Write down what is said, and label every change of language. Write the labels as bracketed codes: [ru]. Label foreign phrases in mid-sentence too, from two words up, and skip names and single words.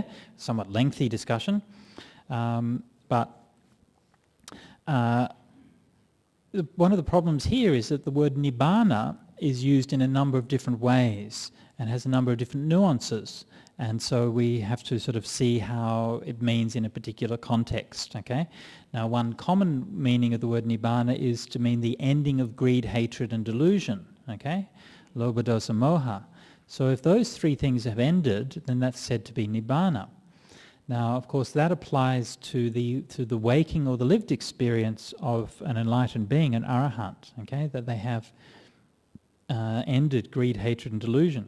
[en] Somewhat lengthy discussion. But one of the problems here is that the word Nibbana is used in a number of different ways and has a number of different nuances, and so we have to sort of see how it means in a particular context. Okay, now one common meaning of the word Nibbana is to mean the ending of greed, hatred and delusion. [pi] Okay, Lobha, dosa, moha. [en] So if those three things have ended, then that's said to be Nibbana. Now, of course, that applies to the waking or the lived experience of an enlightened being, an arahant. Okay, that they have ended greed, hatred and delusion.